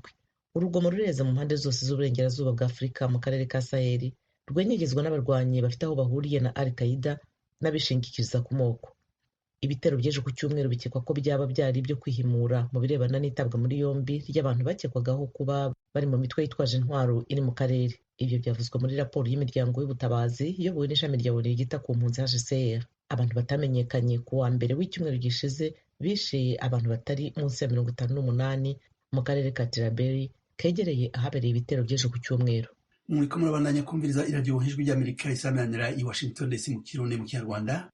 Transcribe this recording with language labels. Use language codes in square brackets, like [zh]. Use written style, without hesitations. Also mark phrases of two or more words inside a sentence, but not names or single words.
[rw] Urugomo rureze mu mpande zose z'uburengerazuba bwa Afurika mu karere ka Sahel rwenyegezwa n'abarwanyi bafite aho bahuriye na Al-Qaeda n'abishingikiriza ku moko. Ibitero by'ejo ku cyumweru bikekwa ko byaba byari byo kwihimura mu birebana n'itabwa muri yombi ry'abantu bakekwagaho kuba bari mu mitwe yitwaje intwaro iri mu karere. Ibyo byavuzwe muri raporo y'imiryango y'ubutabazi iyobowe n'ishami rya ONU ryita ku mpunzi HCR. Abantu batamenyekanye ku wa mbere w'icyumweru gishize bishe abantu batari munsi ya 58 mu karere ka Tilaberi kegereye ahabereye ibitero by'ejo ku cyumweru. [rn] Muriko murabandanya kumviriza iradiyo Ijwi y'Amerika isamanira i Washington DC mu Kirundi mu Kinyarwanda.